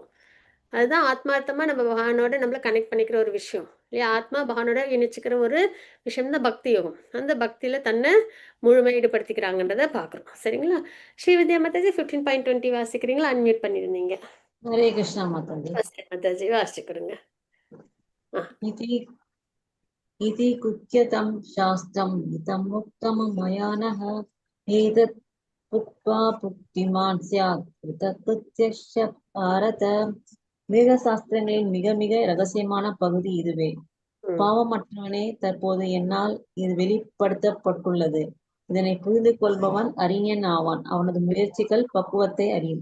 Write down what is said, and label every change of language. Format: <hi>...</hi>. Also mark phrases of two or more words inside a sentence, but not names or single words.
<ta>அதுதான் ஆத்மார்த்தமா நம்ம பகவானோட நம்மள கனெக்ட் பண்ணிக்கிற ஒரு விஷயம் இல்லையா? ஆத்மா பகவானோட இணைச்சிக்கிற ஒரு விஷயம் தான் பக்தி யோகம். அந்த பக்தியில தன்னை முழுமையாக ஈடுபடுத்திக்கிறாங்கன்றத பார்க்குறோம். சரிங்களா? ஸ்ரீவித்யா மாதாஜி 15.20 வாசிக்கிறீங்களா? அன்மியூட் பண்ணியிருந்தீங்க. ஹரே கிருஷ்ணா மாதாஜி. மாதாஜி வாசிச்சு கொடுங்க.</ta> <sa>इति कुच्यतं शास्त्रम् इदं मुक्तम् मया नः एतत् उक्त्वा बुद्धिमान् स्यात् कृतकृत्यस्य भारत.</sa> <ta>வேத சாஸ்திரங்களின் மிக மிக ரகசியமான பகுதி இதுவே. பாவமற்றவனே, தற்போது என்னால் இது வெளிப்படுத்தப்பட்டுள்ளது. இதனை புரிந்து கொள்பவன் அறிஞன் ஆவான். அவனது முயற்சிகள் பக்குவத்தை அறியும்.</ta>